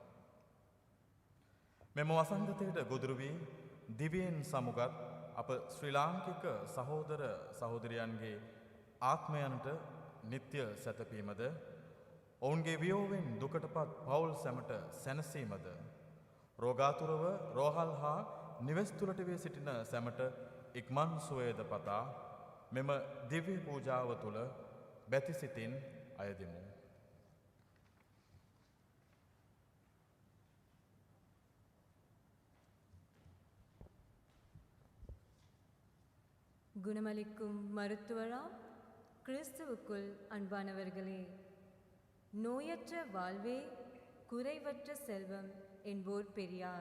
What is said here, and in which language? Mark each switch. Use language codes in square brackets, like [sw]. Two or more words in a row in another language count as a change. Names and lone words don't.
[si] මෙම වසංගතයට ගොදුරු වී දිවියෙන් සමුගත් අප ශ්‍රී ලාංකික සහෝදර සහෝදරියන්ගේ ආත්මයන්ට නිත්‍ය සැතපීමද, ඔවුන්ගේ වියෝවෙන් දුකටපත් පවුල් සැමට සැනසීමද, රෝගාතුරව රෝහල් හා නිවෙස් තුළට වී සිටින සැමට ඉක්මන් සුවයද පතා මෙම දිව්‍ය පූජාව තුළ බැතිසිතින් අයදිමු. [ta] குணமளிக்கும் மருத்துவராம் கிறிஸ்துவுக்குள் அன்பானவர்களே, நோயற்ற வாழ்வே குறைவற்ற செல்வம் என்போர் பெரியார்.